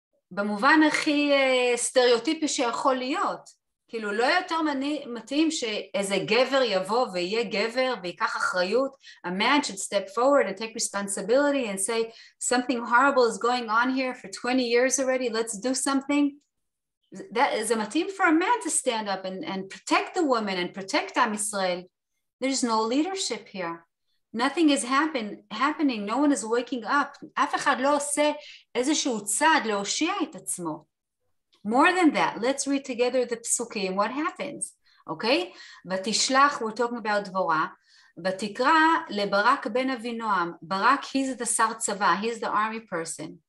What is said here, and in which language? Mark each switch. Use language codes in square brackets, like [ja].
[he] במובן הכי סטריאוטיפי שיכול להיות. כאילו לא יותר מתאים שאיזה גבר יבוא ויהיה גבר ויקח אחריות. [en] A man should step forward and take responsibility and say something horrible is going on here for 20 years already, let's do something. [he] זה מתאים [en] for a man to stand up and protect the woman and protect עם ישראל. There's no leadership here. Nothing is happening. No one is waking up. [he] אף אחד לא עושה איזשהו צעד להושיע את עצמו. [en] More than that, let's read together the פסוקים. What happens? Okay? [he] ותשלח, [en] we're talking about [he] דבורה, ותקרא לברק בן אבינועם. [en] ברק, he's the שר צבא, he's the army person.